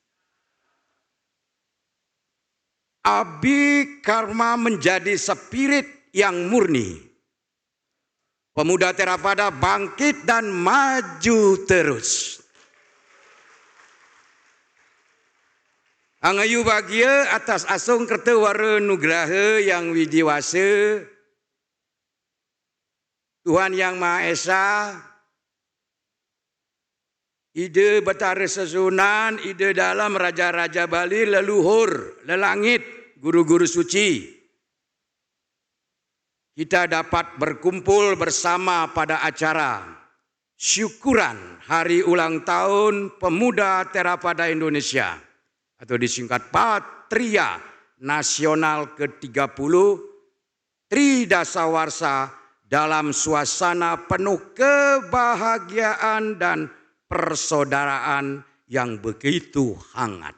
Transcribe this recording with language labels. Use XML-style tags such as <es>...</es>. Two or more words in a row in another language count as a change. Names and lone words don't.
<id>Abhikarma menjadi spirit yang murni. Pemuda Theravada bangkit dan maju terus. Angayu bahagia atas asung kerta wara nugraha yang widiwasa. Tuhan Yang Maha Esa,</id> <ban>ide Betara Sesunan, ide dalam Raja-Raja Bali, leluhur, lelangit, guru-guru suci.</ban> <id>Kita dapat berkumpul bersama pada acara syukuran hari ulang tahun Pemuda Theravada Indonesia atau disingkat Patria Nasional ke-30 Tridasawarsa dalam suasana penuh kebahagiaan dan persaudaraan yang begitu hangat.</id>